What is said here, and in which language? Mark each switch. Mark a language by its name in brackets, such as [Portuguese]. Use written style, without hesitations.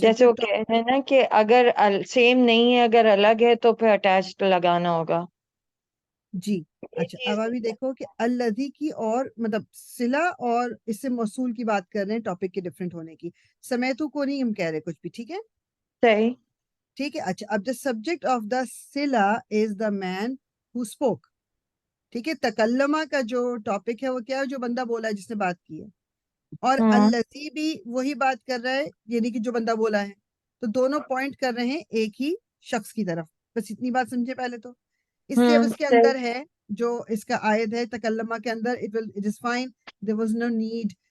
[Urdu] جیسے وہ کہہ رہے ہیں نا کہ اگر سیم نہیں ہے, اگر الگ ہے تو پھر اٹیچ لگانا ہوگا. جی. اچھا اب ابھی دیکھو کہ الذی کی اور مطلب صلہ اور اس سے موصول کی بات کر رہے ہیں ٹاپک کے ڈفرینٹ ہونے کی. سمیتو کو نہیں ہم کہہ رہے کچھ بھی. ٹھیک ہے. صحیح. ٹھیک ہے. اچھا اب [English] the subject of the صلہ is the man who spoke. [Urdu] ٹھیک ہے. تکلمہ کا جو ٹاپک ہے وہ کیا ہے, جو بندہ بولا ہے جس نے بات کی ہے. اور الذی بھی وہی بات کر رہا ہے یعنی کہ جو بندہ بولا ہے. تو دونوں پوائنٹ کر رہے ہیں ایک ہی شخص کی طرف. بس اتنی بات سمجھے پہلے تو. اس لیے اب اس کے اندر ہے جو اس کا آیت ہے تکلمہ کے اندر [English] it is fine, there was no need.